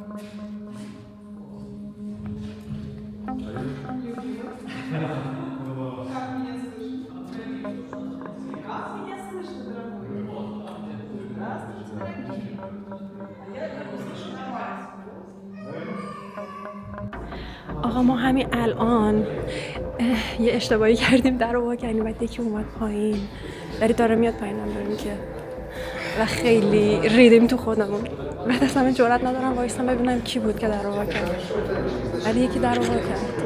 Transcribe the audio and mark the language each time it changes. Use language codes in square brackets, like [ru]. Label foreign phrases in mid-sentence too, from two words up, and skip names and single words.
[ru] Как меня слышно, дорогой? Здравствуйте, дорогие. Я слышу нормально. [fa] آقا ما همین الان یه اشتباهی کردیم در رو وا کردیم بعد یکی اومد پایین ولی داره میاد پایینم داریم که و خیلی ریدیم تو خودمون بعد اصلا جرئت ندارم وایسم ببینم کی بود که در رو وا کرد ولی یکی در رو وا کرد.